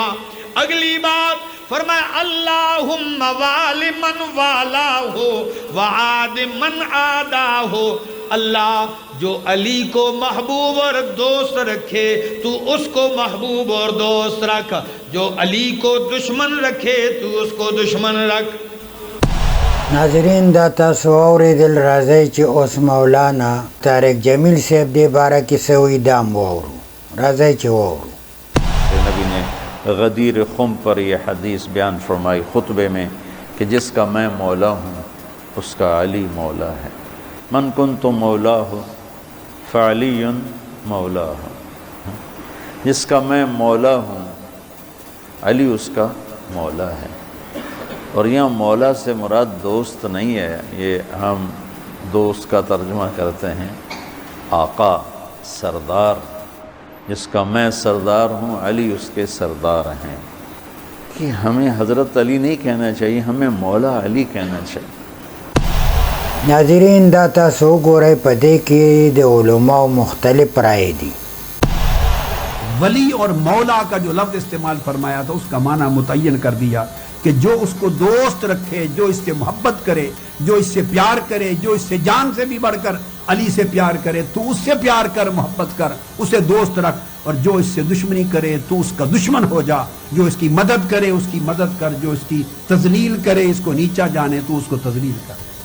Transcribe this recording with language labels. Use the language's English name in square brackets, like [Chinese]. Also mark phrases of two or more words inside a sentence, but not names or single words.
[Urdu] اگلی بات فرمایا [Arabic] اللہم والی من والا ہو وعاد من آدہ ہو، [Urdu] اللہ جو علی کو محبوب اور دوست رکھے تو اس کو محبوب اور دوست رکھ، جو علی کو دشمن رکھے تو اس کو دشمن رکھ. [Pashto] ناظرین دا تاسو اوریدل. راځئ چې اوس مولانا طارق جمیل صاحب دې باره کې څه وایي دا هم واورو. راځئ چې واورو. [Urdu] نبی نے غدیر خم پر یہ حدیث بیان فرمائی خطبے میں کہ جس کا میں مولا ہوں اس کا علی مولا ہے. [Arabic] من کنت مولا ہو فعلی مولا ہو، [Urdu] جس کا میں مولا ہوں علی اس کا مولا ہے. اور یہاں مولا سے مراد دوست نہیں ہے، یہ ہم دوست کا ترجمہ کرتے ہیں آقا، سردار، جس کا میں سردار ہوں، علی اس کے سردار ہیں، کہ ہمیں حضرت علی نہیں کہنا چاہیے، ہمیں مولا علی کہنا چاہیے۔ [Pashto] ناظرین دا تاسو ګورئ په دې کې د علماء مختلف رائے دي۔ [Urdu] ولی اور مولا کا جو لفظ استعمال فرمایا تھا اس کا معنی متعین کر دیا کہ جو اس کو دوست رکھے، جو اس سے محبت کرے، جو اس سے پیار کرے، جو اس سے جان سے بھی بڑھ کر علی سے پیار کرے تو اس سے پیار کر، محبت کر، اسے دوست رکھ، اور جو اس سے دشمنی کرے تو اس کا دشمن ہو جا، جو اس کی مدد کرے اس کی مدد کر، جو اس کی تذلیل کرے، اس کو نیچا جانے تو اس کو تذلیل کر۔